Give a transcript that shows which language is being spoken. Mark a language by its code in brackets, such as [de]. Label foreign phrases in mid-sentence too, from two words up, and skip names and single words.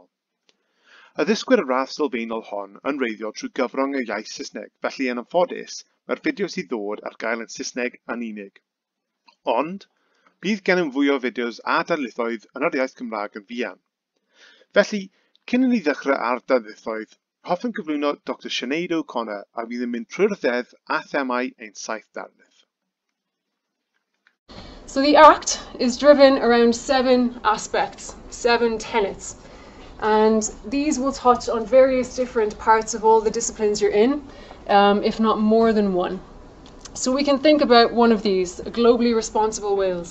[cy] Addysgwyr y radd sylfaenol hon yn wreiddiol trwy gyfrwng y iaith Saesneg, felly yn anffodus, mae'r fideo sydd ddod ar gael yn Saesneg yn unig. Ond, bydd gennym fwy o fideos a darlithoedd yn yr iaith Cymraeg yn fuan. Felly, cyn i ni ddechrau ar darlithoedd, hoffwn gyflwyno Dr Sinead O'Connor a bydd yn mynd trwy'r ddeddf a themau ein 7 darlith. [en] So the Act is driven around 7 aspects, 7 tenets. And these will touch on various different parts of all the disciplines you're in, if not more than one. So we can think about one of these, a globally responsible Wales.